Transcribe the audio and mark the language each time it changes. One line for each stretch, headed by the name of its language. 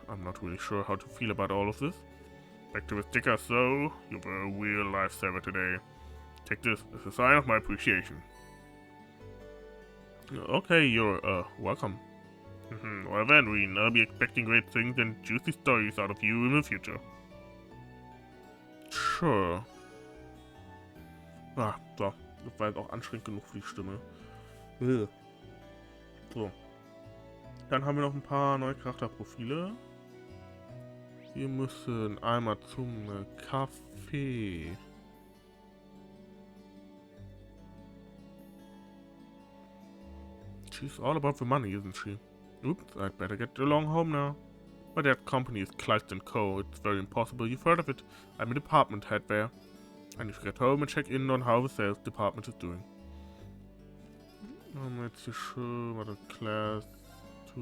English: I'm not really sure how to feel about all of this. Back to the sticker, so you were a real lifesaver today. Take this as a sign of my appreciation. Okay, you're, welcome. Well then, Reen, I'll be expecting great things and juicy stories out of you in the future. Sure. Ah, so.
German: Das war jetzt auch anstrengend genug für die Stimme. So. Dann haben wir noch ein paar neue Charakterprofile. Wir müssen einmal zum Café.
English: She's all about the money, isn't she? Oops, I'd better get along home now. My dad's company is Klasse & Co. It's very impossible you've heard of it. I'm a department head there. I need to get home and check in on how the sales department is doing.
German: Jetzt hier schon, warte, Class 2.